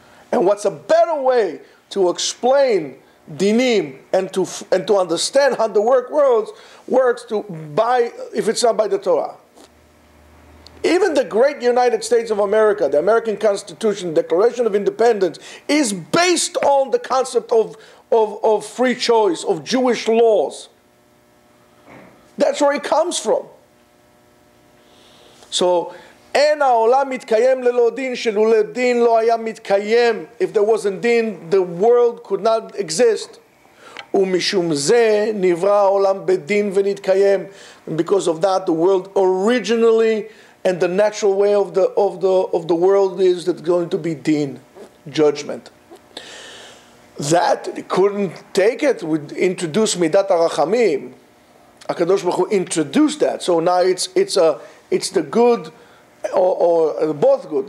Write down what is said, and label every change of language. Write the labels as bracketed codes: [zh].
[en] And what's a better way to explain dinim and to understand how the works if it's not by the Torah? Even the great United States of America, the American Constitution, Declaration of Independence, is based on the concept of free choice, of Jewish laws. That's where it comes from. [he] So, אין העולם מתקיים ללא דין, שלולא דין לא היה מתקיים. [en] If there wasn't din, the world could not exist. [he] ומשום זה נברא העולם בדין ונתקיים. [en] And because of that, the world originally and the natural way of the world is that it's going to be din, judgment. That couldn't take it, would introduce midat harachamim. HaKadosh Baruch Hu introduced that. So now it's the good or both good.